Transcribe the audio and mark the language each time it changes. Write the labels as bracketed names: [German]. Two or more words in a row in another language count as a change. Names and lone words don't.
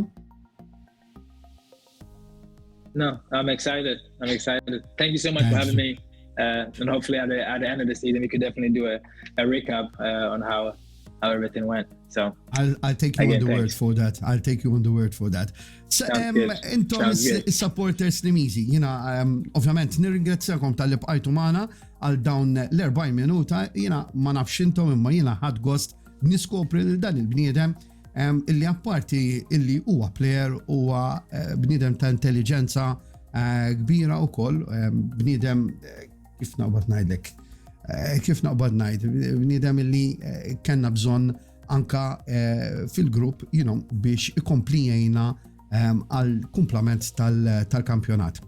[English] No, I'm excited. Thank you so much for having me. And hopefully at the end of the season, we could definitely do a recap on how everything went. So I'll take you on the word for that. So, [Maltese] intom is-supporters Slimizi, ovvjament nirringrazzjakom tal-li bqajtu magħna għal dawn l-40 minuta, ma nafx intom imma jiena ħadd gost niskopri lil dan il-bniedem illi apparti illi huwa plejer huwa bniedem ta' intelligenza kbira wkoll, bniedem kif naqbad ngħid, bniedem illi kellna bżonn anka fil-grupp, biex ikompli jgħinna għal kumplament tal-kampjonat.